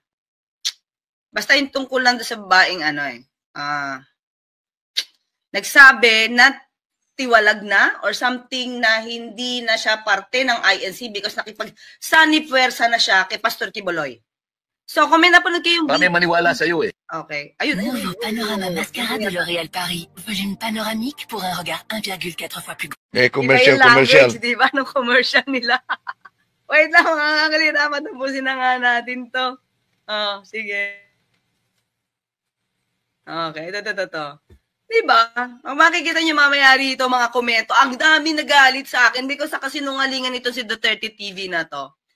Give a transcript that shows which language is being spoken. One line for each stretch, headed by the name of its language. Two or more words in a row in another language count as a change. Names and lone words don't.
Filipino: Basta yung tungkol lang doon sa babaeng, nagsabi na tiwalag na
English: or something
Filipino: na hindi na siya parte ng INC because nakipag-sanipuwersa na siya kay Pastor Kibuloy. So, kung may napanood kayong kami maniwala sa iyo eh. Okay. Ayun.
French: Nouveau panorama mascara de L'Oréal Paris. Volume panoramique pour un regard 1,4 fois plus grand.
Filipino: Commercial. Di ba? Anong commercial nila? Wait lang, mga kaliraman. Tapusin na nga natin to. Oh, sige. Okay, ito. Di ba? Ang makikita nyo mamaya rito, mga komento, ang dami nagalit sa akin because sa kasinungalingan nito si Duterte TV na to.